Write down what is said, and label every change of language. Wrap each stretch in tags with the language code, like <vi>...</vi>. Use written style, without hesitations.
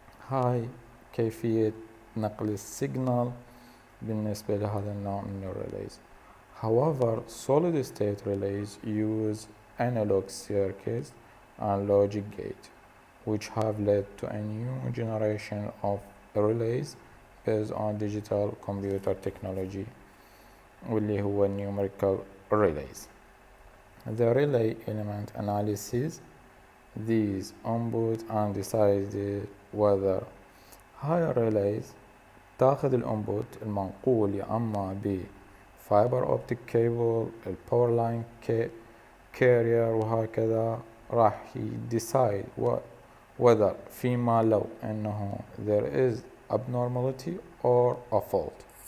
<ar>هاي كيفية نقل السيجنال بالنسبة لهذا النوع من الريليز.</ar> <en>However, solid state relays use analog circuits and logic gate, which have led to a new generation of relays based on digital computer technology,</en> <ar>واللي هو</ar> <en>numerical relays. The relay element analysis these inputs and decides whether</en> <ar>هاي relays تاخذ الانبوت المنقول يا اما بفايبر اوبتيك كيبل الباور لاين كارير وهكذا راح يديسايد whether فيما لو انه</ar> <en>there is abnormality or a fault.</en>